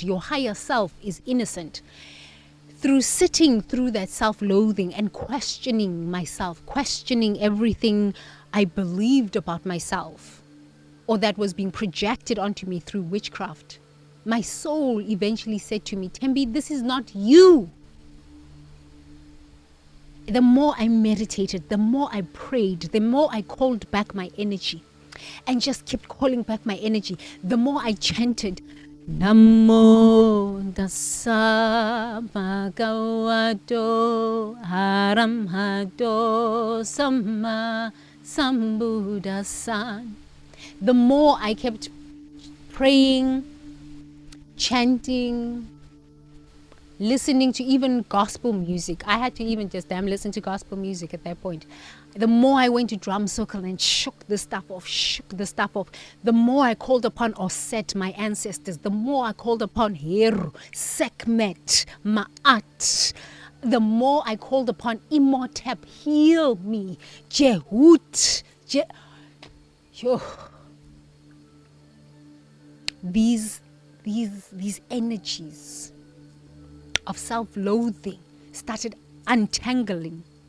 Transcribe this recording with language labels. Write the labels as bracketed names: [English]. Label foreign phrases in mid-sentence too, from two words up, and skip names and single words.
[English] Your higher self is innocent. Through sitting through that self-loathing and questioning myself, questioning everything I believed about myself or that was being projected onto me through witchcraft, my soul eventually said to me, Tembi, this is not you. The more I meditated, the more I prayed, the more I called back my energy and just kept calling back my energy, the more I chanted, [Pali] Namo tassa bhagavato arahato samma sambuddhassa. [English] The more I kept praying, chanting, listening to even gospel music. I had to even just listen to gospel music at that point. The more I went to drum circle and shook the stuff off, the more I called upon Osset, my ancestors, the more I called upon Heru, Sekhmet, Ma'at, the more I called upon Imhotep, heal me, Jehut, these energies of self-loathing started untangling.